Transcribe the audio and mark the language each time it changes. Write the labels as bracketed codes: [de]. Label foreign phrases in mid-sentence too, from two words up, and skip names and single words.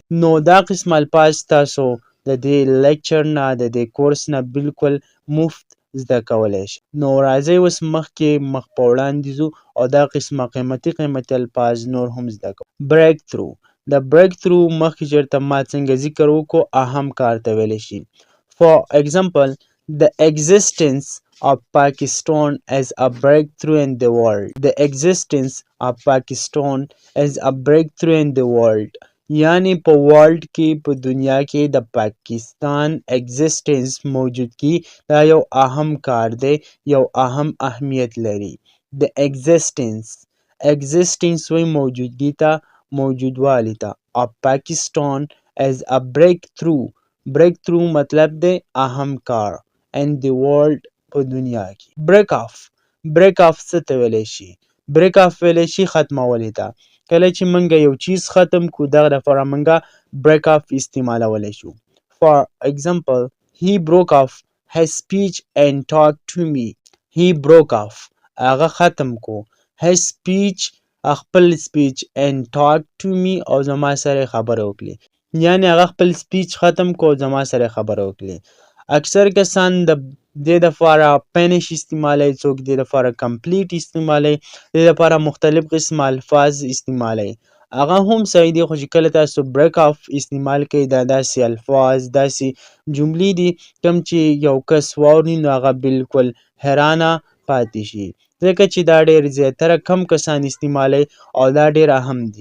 [ps] نو دا قسم الفاظ تاسو د دې لیکچر نه د دې کورس نه بالکل مفت زده کولی شئ. نو راځئ اوس مخکې مخ په وړاندې ځو او دا قسمه قیمتي الفاظ نور هم زده کوو. [en] break through [ps] د [en] break through [ps] مخکې چېرته ما څنګه ذکر وکړو اهم کار ته ویلی شي. [en] For example, the existence of Pakistan as a breakthrough in the world. The existence of Pakistan as a breakthrough in the world. [ps] یعنی په ورلډ کې په دنیا کې د پاکستان اگزیسټنس موجودګي دا یو اهم کار دی یو اهم اهمیت لري. د اگزیسټنس وایي موجودګي ته موجودوالي ته [en] of Pakistan as a breakthrough [ps] مطلب دی اهم کار [en] in the world [ps] په دنیا کې. [en] break off [ps] څه ته ویلی شي؟ [en] break off [ps] ویلی شي ختمولی ته. کله چې موږ یو چیز ختم کړو دغه لپاره موږ [en] break off [ps] استعمالولی شو. For example, he broke off his speech and talked to me. [en] He broke off [ps] هغه ختم کو [en] his speech [ps] خپل speech [en] and talked to me [ps] او زما سره خبرې وکړي. یعنی هغه خپل speech ختم کو زما سره خبرې وکړي. اکثر کسان د دې دپاره فینش استعمالوي څوک دې دپاره کمپلیټ استعمالوي دې دپاره مختلف قسم الفاظ استعمالوي هغه هم صحیح دي خو چې کله تاسو [en] break off [ps] استعمال کوئ دا داسې الفاظ داسې جملې دي کوم چې یو کس واوري نو هغه بالکل حیرانه پاتې شي ځکه چې دا ډېر زیاتره کم کسان استعمالوي او دا ډېر اهم دي.